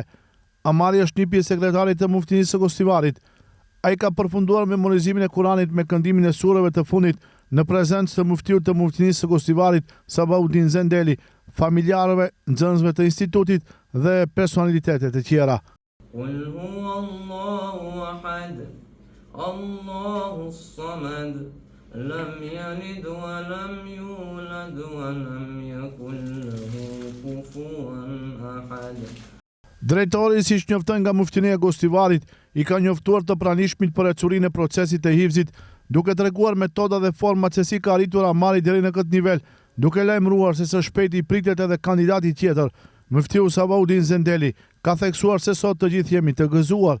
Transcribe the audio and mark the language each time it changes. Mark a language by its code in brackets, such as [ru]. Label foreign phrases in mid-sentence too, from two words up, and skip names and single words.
[sq] Amari është një pjesë sekretarit të muftinisë së Gostivarit. Ai ka përfunduar memorizimin e Kuranit me këndimin e sureve të fundit në prezencë të muftiut të muftinisë së Gostivarit, Sabaudin Zendeli, familjarëve, nxënësve të institutit dhe personalitetet e tjera. [ar] قل هو الله أحد الله الصمد لم يلد ولم يولد ولم يكن له كفوا أحد. [sq] Drejtori, siç njofton nga muftinia e Gostivarit, i ka njoftuar të pranishmit për ecurinë e procesit të hifzit, duke treguar metoda dhe format se si ka arritur Amari deri në këtë nivel, duke lajmëruar se së shpejti pritet edhe kandidati tjetër. Muftiu Sabaudin Zendeli ka theksuar se sot të gjithë jemi të gëzuar.